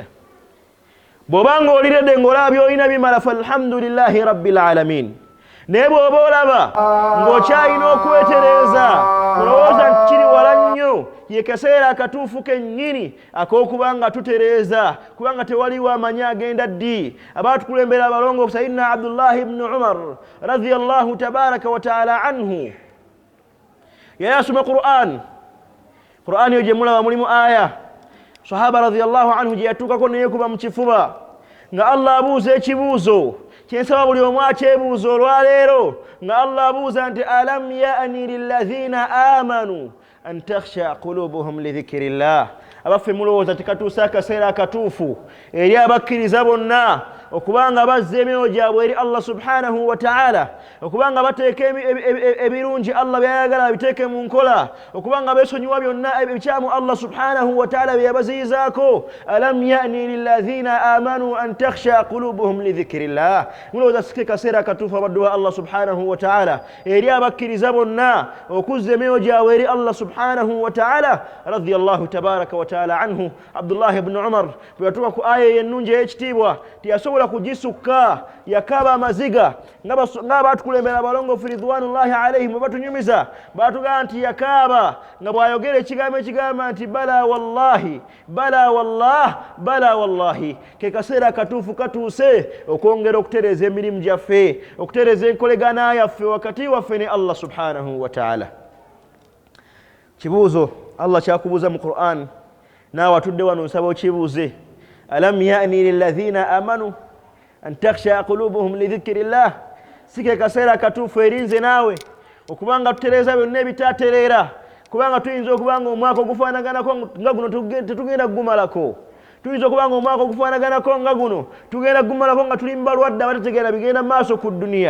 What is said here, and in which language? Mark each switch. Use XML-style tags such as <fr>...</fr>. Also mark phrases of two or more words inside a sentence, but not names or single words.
<lg>Bw'obanga oliredde ng'olaba olina bimala</lg> <ar>فالحمد لله رب العالمين.</ar> <lg>Naye bw'oba olaba ng'okyalina okwetereeza olowooza nti kiri wala nnyo, ye kaseera akatuufu kennyini ak'okubanga tutereeza kubanga tewaliwo amanyi agenda ddi. Abaatukulembera abalongo Sayyidina Abdullah ibn Umar</lg> <ar>رضي الله تبارك وتعالى عنه</ar> <lg>yali asoma Qur'an yo gye mulaba mulimu aya sahaba</lg> <ar>رضي الله عنه</ar> <lg>gye yatuukako neyeekuba mu kifuba nga Allah abuuza ekibuuzo kyensaba buli omu akyebuuza olwaleero nga Allah abuuza nti</lg> <ar>ألم يأن للذين آمنوا أن تخشع قلوبهم لذكر الله.</ar> <lg>Abaffe mulowooza tekatuusa akaseera akatuufu eri abakkiriza bonna okubanga bazza emyoyo gyabwe eri</lg> <ar>الله سبحانه وتعالى,</ar> <lg>okubanga bateeka ebirungi Allah byayagala biteeke mu nkola, okubanga beesonyiwa byonna ebikyamu</lg> <ar>الله سبحانه وتعالى</ar> <lg>bye yabaziyizaako.</lg> <ar>ألم يأن للذين آمنوا أن تخشع قلوبهم لذكر الله.</ar> <lg>Mulowooza si kaseera akatuufu abaddu ba</lg> <ar>الله سبحانه وتعالى</ar> <lg>eri abakkiriza bonna okuzza emyoyo gyabwe eri</lg> <ar>الله سبحانه وتعالى. رضي الله تبارك وتعالى عنه</ar> <lg>Abdullah ibn Umar bwe yatuuka ku aya ennungi ey'ekitiibwa tiyasobola tasobola kujisuka yakaba amaziga ngaba tukulembera balongo</lg> <ar>في رضوان الله عليهم</ar> <lg>batunyumiza batuga nti yakaba ngabo ayogere ekigamba nti</lg> <ar>بلى والله بلى والله</ar> <lg>ke kasera katufu katuse okongera okutereza emirimu gyaffe okutereza enkolegana yaffe wakati waffe ne</lg> <ar>الله سبحانه وتعالى.</ar> <lg>Kibuuzo Allah kyakubuuza mu Qur'an naawe atudde wano nsaba okibuuze.</lg> <ar>ألم يأن للذين آمنوا أن تخشع قلوبهم لذكر الله.</ar> <lg>Sike kaseera katuufu erinze naawe okubanga tutereza byonna ebitatereera kubanga tuyinza okubanga omwaka ogufaanaganako nga guno tetugenda kugumalako. Tuyinza okubanga omwaka ogufaanaganako nga guno tugenda kugumalako nga tuli mbalwadde abategeera bigenda maaso ku dduniya.</lg>